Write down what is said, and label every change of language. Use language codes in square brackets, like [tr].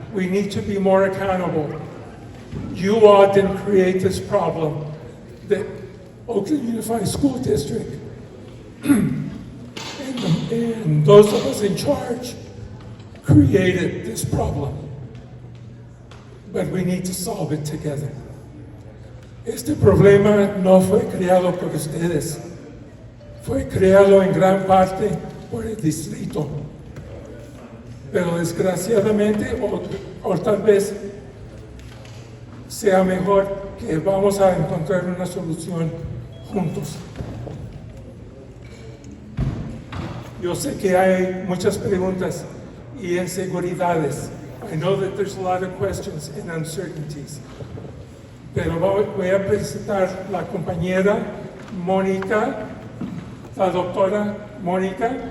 [en] We need to be more accountable. You all didn't create this problem. The Oakland Unified School District and those of us in charge created this problem. But we need to solve it together. [es] Este problema no fue creado por ustedes. Fue creado en gran parte por el distrito. Pero desgraciadamente, o tal vez sea mejor que vamos a encontrar una solución juntos. Yo sé que hay muchas preguntas y inseguridades. [en] I know that there's a lot of questions and uncertainties. [es] Pero voy a presentar la compañera Mónica, la doctora Mónica.